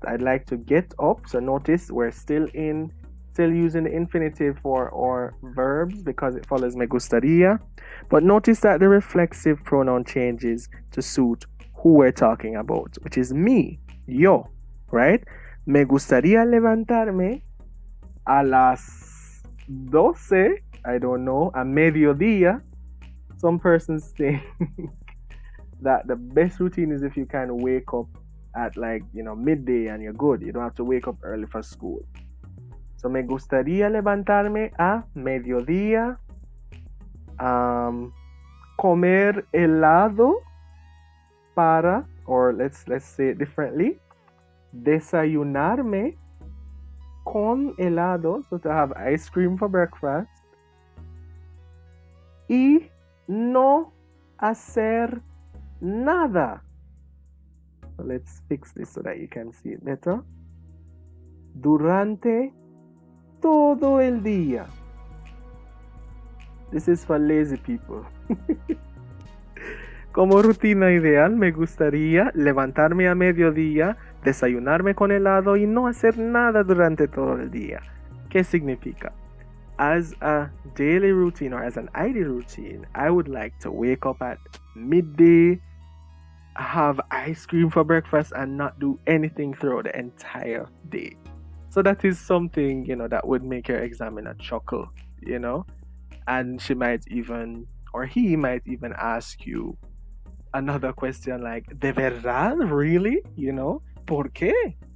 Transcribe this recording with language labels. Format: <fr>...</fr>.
<en>I'd like to get up. So notice we're still using the infinitive for our verbs because it follows</en> <es>me gustaría.</es> <en>But notice that the reflexive pronoun changes to suit who we're talking about, which is me, yo, right?</en> <es>Me gustaría levantarme a las 12,</es> <en>I don't know,</en> <es>a mediodía.</es> <en>Some persons think that the best routine is if you kind of wake up at midday and you're good. You don't have to wake up early for school.</en> <es>So me gustaría levantarme a mediodía, comer helado para,</es> <en>or let's say it differently,</en> <es>desayunarme con helado,</es> <en>so to have ice cream for breakfast,</en> <es>y no hacer nada.</es> <en>So let's fix this so that you can see it better.</en> <es>Durante todo el día.</es> <en>This is for lazy people.</en> <es>Como rutina ideal, me gustaría levantarme a mediodía, desayunarme con helado y no hacer nada durante todo el día. ¿Qué significa?</es> <en>As a daily routine or as an ideal routine, I would like to wake up at midday, have ice cream for breakfast, and not do anything throughout the entire day. So that is something, that would make your examiner chuckle, and she might even, or he might even ask you another question like,</en> <es>¿de verdad?</es> <en>Really?</en> <es>¿Por qué?</es>